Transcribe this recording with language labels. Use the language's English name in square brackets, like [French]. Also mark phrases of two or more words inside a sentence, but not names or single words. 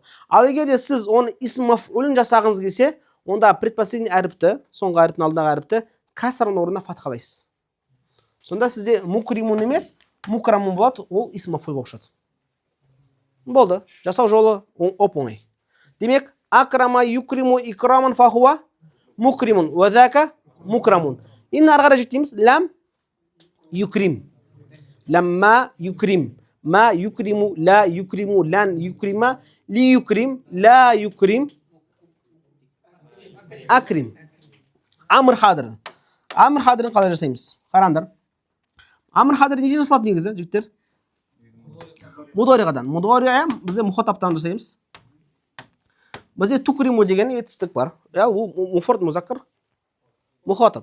[Kazakh] Ал егер де сіз оны [Arabic] اسم مفعول [Kazakh] жасағыңыз келсе, онда предпоследний әріпті, соңғы әріптің алдындағы әріпті кәсірдің орнына фатхалайсыз. Сонда сізде мукримун емес, мукрамун болады, ол исм мафъул болып шығады. Болды. Жасау жолы оп-оңай. Демек, [Arabic] أكرم يكرم إكراما فهو مكرم، وذاك مكرم. [Kazakh] Енді ары қарай жіктейміз. [Arabic] لم يكرم. لما يكرم. ما يكرم، لا يكرم، لن يكرم، ليكرم، لا يكرم، أكرم. أمر حاضر. أمر حاضر [Kazakh] қалай жасаймыз? Қараңдар. [Arabic] أمر حاضر [Kazakh] неге жасалады негізі, жігіттер? Мудориғадан. Мудориға бізде мұхатаптан жасаймыз. Бізде тукриму деген етістік бар. Ол [Arabic] مفرد مذكر [Kazakh] мұхатап.